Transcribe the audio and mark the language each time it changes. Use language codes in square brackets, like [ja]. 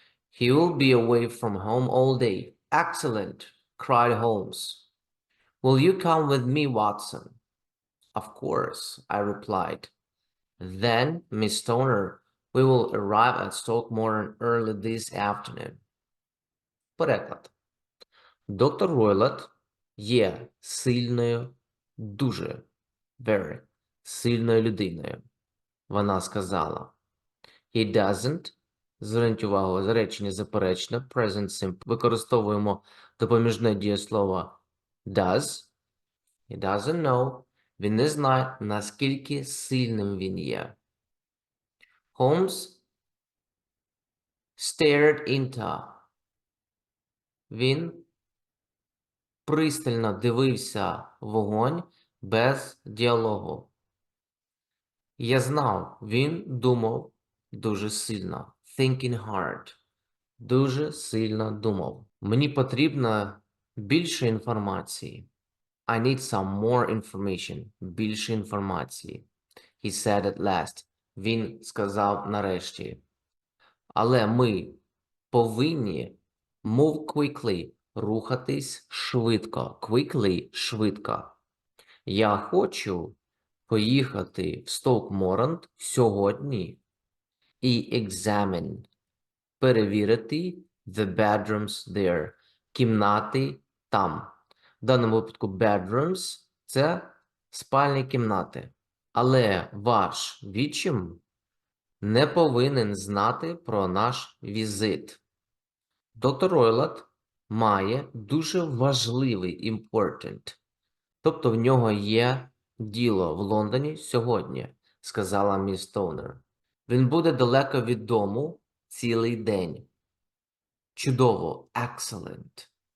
[en] He will be away from home all day. Excellent, cried Holmes. Will you come with me, Watson? Of course, I replied. Then, Miss Stoner, we will arrive at Stoke Moran early this afternoon. [uk] Переклад. Доктор Ройлотт є сильною, дуже, very, сильною людиною. Вона сказала. [en] He doesn't, [uk] зверніть увагу, речення заперечне, present simple, використовуємо допоміжне дієслово does. [en] He doesn't know. [uk] Він не знає, наскільки сильним він є. [en] Holmes stared into. [uk] Він пристально дивився в вогонь без діалогу. Я знав, він думав дуже сильно. [en] Thinking hard. [uk] Дуже сильно думав. Мені потрібно більше інформації. [en] I need some more information. [uk] Більше інформації. [en] He said at last. [uk] Він сказав нарешті. Але ми повинні [en] move quickly. [uk] Рухатись швидко. Quickly – швидко. Я хочу поїхати в Стоук-Морант сьогодні і examine. Перевірити [en] the bedrooms there. [uk] Кімнати там. В даному випадку bedrooms – це спальні кімнати. Але ваш відчим не повинен знати про наш візит. Доктор Ройлотт має дуже важливий important. Тобто в нього є діло в Лондоні сьогодні, сказала міс Тонер. Він буде далеко від дому цілий день. Чудово, excellent.